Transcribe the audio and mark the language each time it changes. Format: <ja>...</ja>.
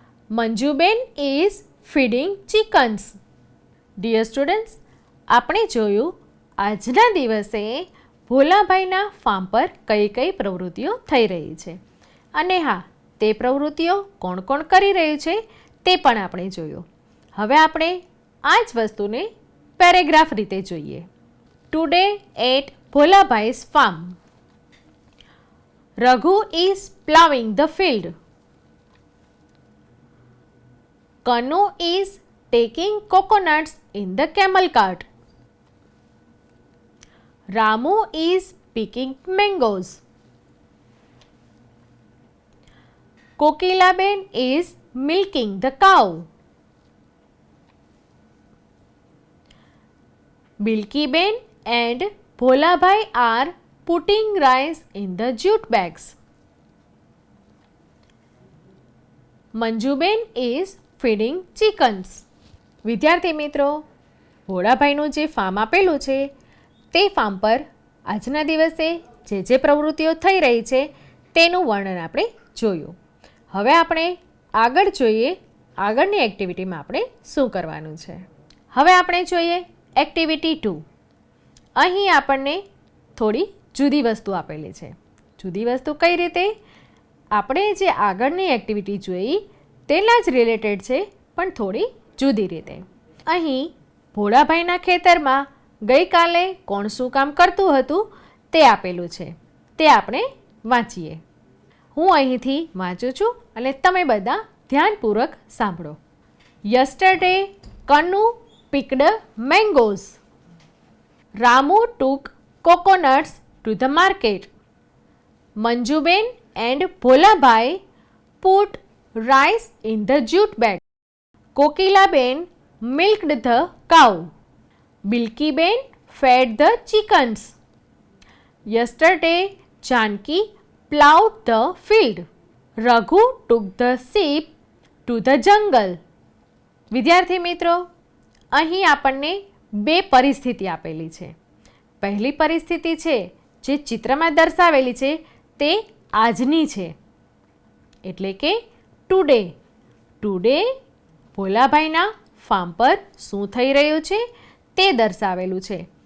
<en>Manjuben is feeding chickens.</en> <gu>Dear students, આપણે જોયું આજના દિવસે ભોલાભાઈના ફાર્મ પર કઈ કઈ પ્રવૃત્તિઓ થઈ રહી છે, અને હા, તે પ્રવૃત્તિઓ કોણ કોણ કરી રહ્યું છે તે પણ આપણે જોયું. હવે આપણે આ જ વસ્તુને પેરેગ્રાફ રીતે જોઈએ.</gu> <en>Today at Bholabhai's farm. Raghu is plowing the field. Kanu is taking coconuts in the camel cart. Ramu is picking mangoes. Kokilaben is milking the cow. Bilkiben and Bholabhai are putting rice in the jute bags. Manjuben is feeding chickens.</en> <gu>વિદ્યાર્થી મિત્રો, ભોળાભાઈનું જે farm આપેલું છે તે farm પર આજના દિવસે જે પ્રવૃત્તિઓ થઈ રહી છે તેનું વર્ણન આપણે જોયું. હવે આપણે આગળ જોઈએ આગળની એક્ટિવિટીમાં આપણે શું કરવાનું છે. હવે આપણે જોઈએ એક્ટિવિટી 2. અહીં આપણને થોડી જુદી વસ્તુ આપેલી છે. જુદી વસ્તુ કઈ રીતે? આપણે જે આગળની એક્ટિવિટી જોઈ તેના જ રિલેટેડ છે, પણ થોડી જુદી રીતે. અહીં ભોળાભાઈના ખેતરમાં ગઈકાલે કોણ શું કામ કરતું હતું તે આપેલું છે, તે આપણે વાંચીએ. હું અહીંથી વાંચું છું અને તમે બધા ધ્યાનપૂર્વક સાંભળો.</gu> <en>Yesterday Kanu picked mangoes. Ramu took coconuts to the market. Manjuben and Bholabhai put rice in the jute bag. Kokilaben milked the cow. Bilkiben fed the chickens. Yesterday, Janki plowed the field. Raghu took the sheep to the jungle.</en> <gu>વિદ્યાર્થી મિત્રો, અહીં આપણને બે પરિસ્થિતિ આપેલી છે. પહેલી પરિસ્થિતિ છે જે ચિત્રમાં દર્શાવેલી છે તે આજની છે, એટલે કે ટુડે. ટુડે ભોલાભાઈના ફાર્મ પર શું થઈ રહ્યું છે તે દર્શાવેલું છે.</gu>